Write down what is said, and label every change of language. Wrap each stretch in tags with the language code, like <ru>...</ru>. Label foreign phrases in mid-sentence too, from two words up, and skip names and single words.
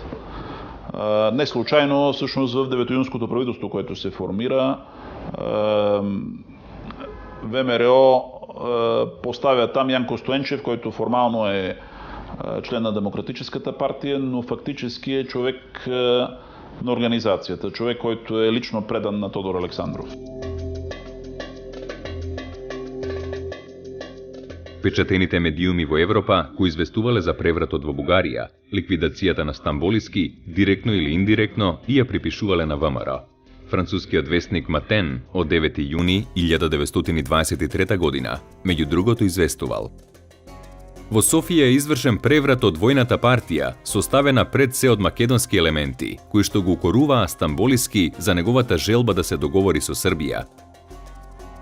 <bg>Не случайно, всъщност в 9-юнското правителство, което се формира, ВМРО поставя там Янко Стоенчев, който формално е член на Демократическата партия, но фактически е човек на организацията, човек, който е лично предан на Тодор Александров.</bg> <mk>Печатените медиуми во Европа, кои известувале за превратот во Бугарија, ликвидацијата на Стамболиски, директно или индиректно, и ја припишувале на ВМРО. Францускиот вестник Матен од 9 јуни 1923 година, меѓу другото, известувал: во Софија е извршен преврат од војната партија, составена пред се од македонски елементи, кои што го укоруваа Стамболиски за неговата желба да се договори со Србија.</mk>